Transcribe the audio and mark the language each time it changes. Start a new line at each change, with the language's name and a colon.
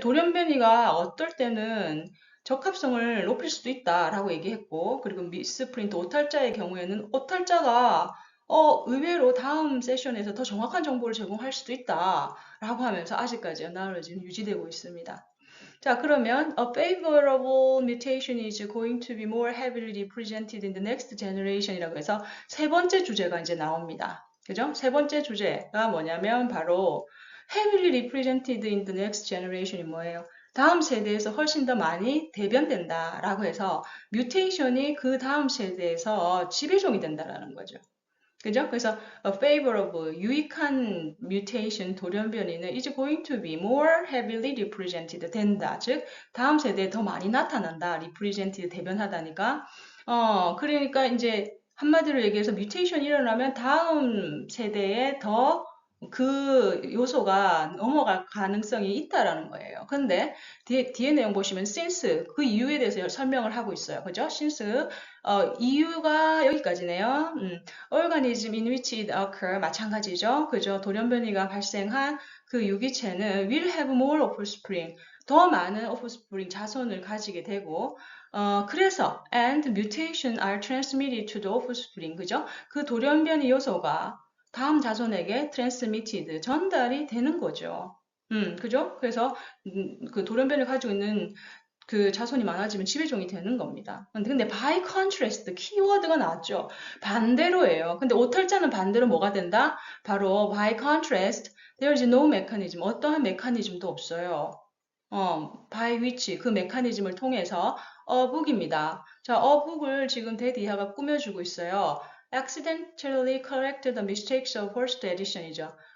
Korean: 돌연변이가 어떨 때는 적합성을 높일 수도 있다라고 얘기했고, 그리고 미스프린트 오탈자의 경우에는 오탈자가 의외로 다음 세션에서 더 정확한 정보를 제공할 수도 있다라고 하면서 아직까지 어나로지는 유지되고 있습니다. 자, 그러면
English: a favorable mutation is going to be more heavily represented in the next generation
Korean: 이라고 해서 세 번째 주제가 이제 나옵니다. 그죠? 세 번째 주제가 뭐냐면 바로
English: heavily represented in the next generation
Korean: 이 뭐예요? 다음 세대에서 훨씬 더 많이 대변된다라고 해서 뮤테이션이 그 다음 세대에서 지배종이 된다라는 거죠. 그죠? 그래서
English: a favorable,
Korean: 유익한
English: mutation,
Korean: 돌연변이는
English: is going to be more heavily represented
Korean: 된다. 즉, 다음 세대에 더 많이 나타난다. represented, 대변하다니까. 그러니까 이제 한마디로 얘기해서 뮤테이션이 일어나면 다음 세대에 더 그 요소가 넘어갈 가능성이 있다라는 거예요. 근데 뒤에 내용 보시면 since 그 이유에 대해서 설명을 하고 있어요. 그죠? since 이유가 여기까지네요.
English: organism in which it occur
Korean: 마찬가지죠. 그죠? 돌연변이가 발생한 그 유기체는
English: will have more offspring
Korean: 더 많은
English: offspring
Korean: 자손을 가지게 되고 그래서
English: and mutation are transmitted to the offspring
Korean: 그죠? 그 돌연변이 요소가 다음 자손에게 transmitted 전달이 되는 거죠. 그죠? 그래서 그 돌연변을 가지고 있는 그 자손이 많아지면 지배종이 되는 겁니다. 근데 by contrast 키워드가 나왔죠. 반대로예요. 근데 오탈자는 반대로 뭐가 된다? 바로
English: by contrast there is no mechanism.
Korean: 어떠한 메커니즘도 없어요.
English: by which
Korean: 그 메커니즘을 통해서 어북입니다. 자, 어북을 지금 대디하가 꾸며주고 있어요.
English: accidentally correct the mistakes of first edition이죠.